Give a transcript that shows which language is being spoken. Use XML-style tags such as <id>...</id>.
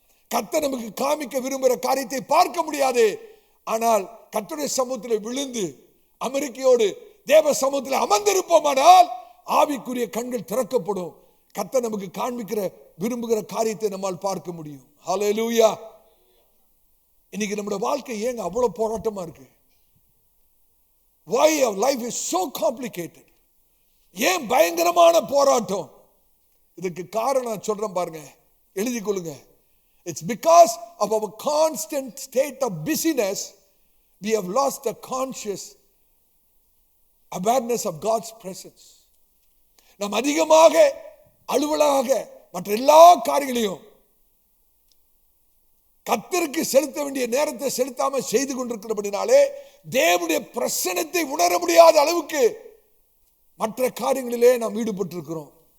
<ta>கர்த்தர் நமக்கு காமிக்க விரும்புகிற காரியத்தை பார்க்க முடியாது. ஆனால் கர்த்தருடைய சமூகத்தில் விழுந்து அமெரிக்கையோடு தேவ சமூகத்தில் அமர்ந்திருப்போமானால் ஆவிக்குரிய கண்கள் திறக்கப்படும். கர்த்தர் நமக்கு காண்பிக்கிற விரும்புகிற காரியத்தை நம்மால் பார்க்க முடியும். ஹல்லேலூயா. இன்னைக்கு நம்முடைய வாழ்க்கை ஏங்க அவ்வளவு போராட்டமா இருக்கு?</ta> <en>Why our life is so complicated?</en> <ta>ஏன் பயங்கரமான போராட்டம்? இதுக்கு காரணம் சொல்றேன் பாருங்க, எழுதி கொள்ளுங்க.</ta> <en>It's because of our constant state of busyness we have lost the conscious awareness of God's presence.</en> <ta>நாம் அதிகமாக அலுவலாக மற்ற எல்லா காரியங்களையும் கர்த்தருக்கு செலுத்த வேண்டிய நேரத்தை செலுத்தாம செய்து கொண்டிருக்கிறபடினாலே தேவனுடைய பிரசன்னத்தை உணர முடியாத அளவுக்கு மற்ற காரியங்களிலே நாம் ஈடுபட்டிருக்கிறோம்.</ta>